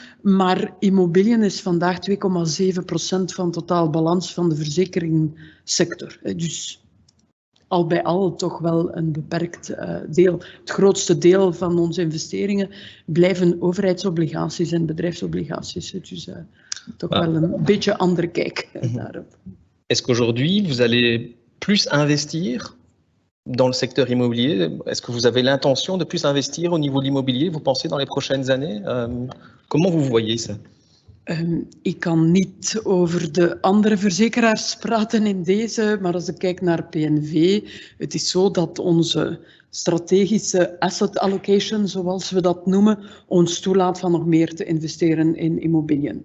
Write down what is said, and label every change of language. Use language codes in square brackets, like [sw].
[nl] Maar immobiliën is vandaag 2,7% van totaal balans van de verzekeringssector. Dus al bij al toch wel een beperkt deel. Het grootste deel van onze investeringen blijven overheidsobligaties en bedrijfsobligaties. Dus toch wel een beetje andere kijk daarop. [fr] Est-ce qu'aujourd'hui, vous allez plus investir dans le secteur immobilier? Est-ce que vous avez l'intention de plus investir au niveau de l'immobilier, vous pensez, dans les prochaines années? Comment vous voyez ça? [nl] Ik kan niet over de andere verzekeraars praten in deze, maar als ik kijk naar PNV, het is zo dat onze strategische asset allocation, zoals we dat noemen, ons toelaat van nog meer te investeren in immobiliën.